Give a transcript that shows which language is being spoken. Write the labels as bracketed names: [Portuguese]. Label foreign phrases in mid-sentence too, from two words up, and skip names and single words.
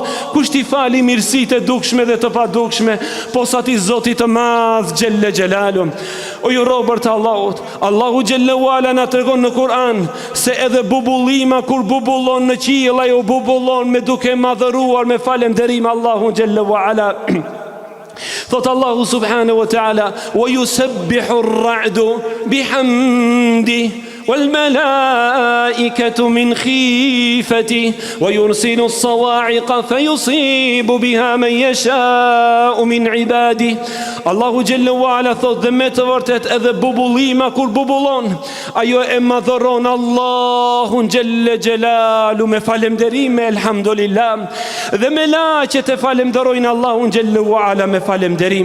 [Albanian] Kush t'i fali mirësitë e dukshme dhe të padukshme pos atij Zotit të madh [Arabic] جل جلاله. [Albanian] O ju robër të Allahut, Allahu [Arabic] جل وعلا [Albanian] na tregon në Kur'an se edhe bubullima kur bubullon në qiell, ajo bubullon me duke madhëruar me falënderim Allahun [Arabic] جل وعلا. Thot الله سبحانه وتعالى ويسبح الرعد بحمده والملائكة من خيفته ويرسل الصواعق فيصيب بها من يشاء من عباده. [Albanian] Allahu [Arabic] جل وعلا [Albanian] thot dhe me të vërtet edhe bubullima kur bubullon, ajo e madhëron Allahun [Arabic] جل جلاله [Albanian] me falënderim me elhamdulillah, dhe me laqet e falënderojnë Allahun [Arabic] جل وعلا [Albanian] me falënderim.